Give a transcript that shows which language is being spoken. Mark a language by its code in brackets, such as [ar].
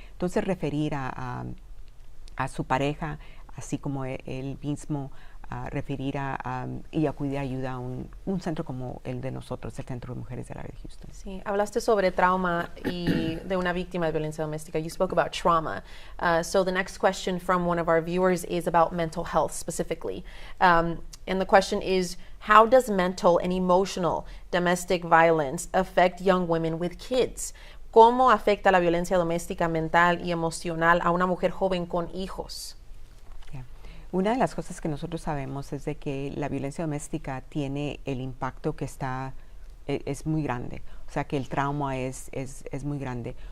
[es] Entonces referir a su pareja, así como él mismo, referir y acudir a ayuda a un centro como el de nosotros, el Centro de Mujeres del área de Houston. Sí, hablaste sobre trauma y de una víctima de violencia doméstica. [en] You spoke about trauma. So the next question from one of our viewers is about mental health specifically. And the question is, how does mental and emotional domestic violence affect young women with kids? [es] ¿Cómo afecta la violencia doméstica mental y emocional a una mujer joven con hijos? Una de las cosas que nosotros sabemos es de que la violencia doméstica tiene el impacto que es muy grande, o sea que el trauma es muy grande.